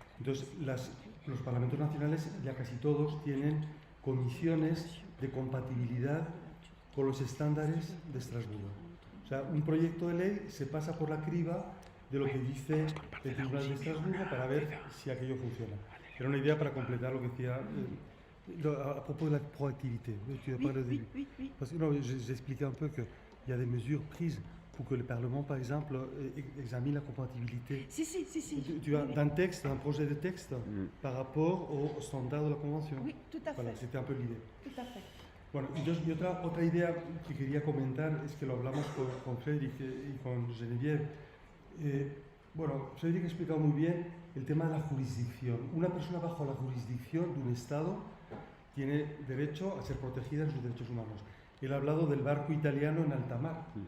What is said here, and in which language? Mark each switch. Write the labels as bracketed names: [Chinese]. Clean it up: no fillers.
[Spanish] Entonces, los parlamentos nacionales, ya casi todos, tienen comisiones de compatibilidad con los estándares de Estrasburgo. O sea, un proyecto de ley se pasa por la criba de lo que dice el Tribunal de Estrasburgo para ver si aquello funciona. Era una idea para completar lo que decía [French] à propos de la proactivité. Tu as parlé au début. Parce que j'expliquais un peu qu'il y a des mesures prises pour que le Parlement, par exemple, examine la compatibilité. [Spanish] Si. [French] Tu as d'un texte, d'un projet de texte, par rapport aux standards de la Convention. Oui, tout à fait. Voilà, c'était un peu l'idée. Tout à fait. [Spanish] Bueno, y otra idea que quería comentar es que lo hablamos con Frédéric y con Geneviève. Bueno, Frédéric ha explicado muy bien el tema de la jurisdicción. Una persona bajo la jurisdicción de un Estado tiene derecho a ser protegida en sus derechos humanos. Él ha hablado del barco italiano en alta mar.